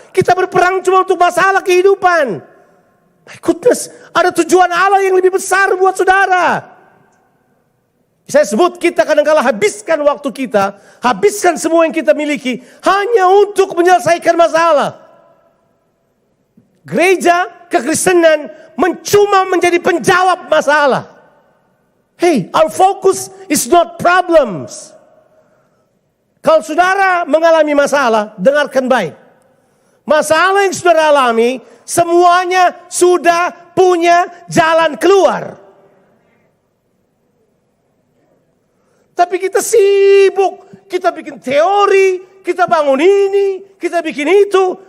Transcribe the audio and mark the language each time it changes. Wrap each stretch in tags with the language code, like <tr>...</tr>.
<id>Kita berperang cuma untuk masalah kehidupan.</id> <en>My goodness,</en> <id>ada tujuan Allah yang lebih besar buat saudara. Saya sebut kita kadang-kala habiskan waktu kita, habiskan semua yang kita miliki hanya untuk menyelesaikan masalah. Gereja, kekristenan cuma menjadi penjawab masalah.</id> <en>Hey, our focus is not problems.</en> <id>Kalau saudara mengalami masalah, dengarkan baik. Masalah yang saudara alami, semuanya sudah punya jalan keluar. Tapi kita sibuk, kita bikin teori, kita bangun ini, kita bikin itu.</id>